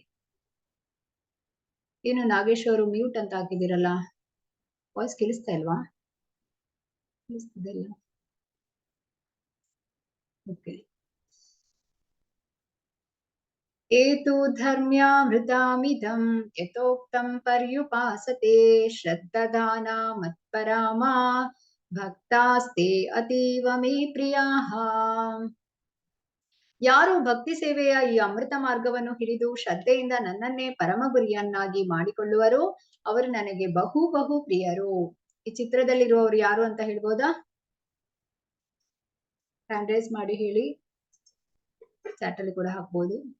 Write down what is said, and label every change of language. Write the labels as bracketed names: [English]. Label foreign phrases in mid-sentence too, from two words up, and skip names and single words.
[Kannada] ಏನು ನಾಗೇಶ್ ಅವರು ಮ್ಯೂಟ್ ಅಂತ ಹಾಕಿದಿರಲ್ಲ, ವಾಯ್ಸ್ ಕೇಳಿಸ್ತಾ ಇಲ್ವಾ? ಕೇಳಿಸ್ತಿದೆಲ್ಲ? ಓಕೆ. [Sanskrit] ಏತು ಧರ್ಮ್ಯಾಮೃತಾಮಿದಂ ಯಥೋಕ್ತಂ ಪರ್ಯುಪಾಸತೆ ಶ್ರದ್ಧಾನ ಮತ್ಪರಾಮ ಭಕ್ತಾಸ್ತೆ ಅತೀವ ಮೇ ಪ್ರಿಯಾಃ. [Kannada] ಯಾರು ಭಕ್ತಿ ಸೇವೆಯ ಈ ಅಮೃತ ಮಾರ್ಗವನ್ನು ಹಿಡಿದು ಶ್ರದ್ಧೆಯಿಂದ ನನ್ನನ್ನೇ ಪರಮ ಗುರಿಯನ್ನಾಗಿ ಮಾಡಿಕೊಳ್ಳುವರೋ ಅವರು ನನಗೆ ಬಹು ಬಹು ಪ್ರಿಯರು. ಈ ಚಿತ್ರದಲ್ಲಿರುವವರು ಯಾರು ಅಂತ ಹೇಳ್ಬೋದಾ? [English] hand raise [Kannada] ಮಾಡಿ ಹೇಳಿ, ಚಾಟ್ ಅಲ್ಲಿ ಕೂಡ ಹಾಕ್ಬೋದು.